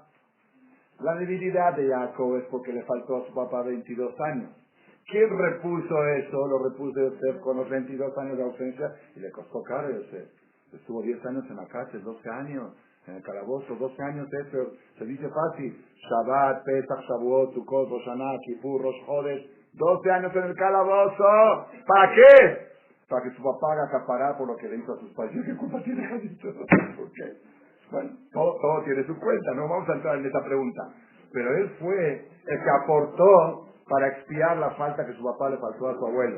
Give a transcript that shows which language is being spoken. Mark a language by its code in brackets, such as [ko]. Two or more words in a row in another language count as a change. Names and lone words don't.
[es] La debilidad de Jacob es porque le faltó a su papá 22 años. ¿Quién repuso eso? Lo repuso Yosef con los 22 años de ausencia y le costó caro a Yosef. Estuvo 10 años en la cárcel, 12 años en el calabozo, 12 años eso se dice fácil. Shabbat, Pesach, Shavuot, Sukkot, Rosh Hashanah, Kippur, Rosh Chodesh, 12 años en el calabozo. ¿Para qué? Para que su papá haga acaparar por lo que le hizo a sus padres. ¿Qué culpa tiene Jalito? ¿Por qué? Bueno, todo tiene su cuenta, no vamos a entrar en esa pregunta. Pero él fue el que aportó para expiar la falta que su papá le faltó a su abuelo.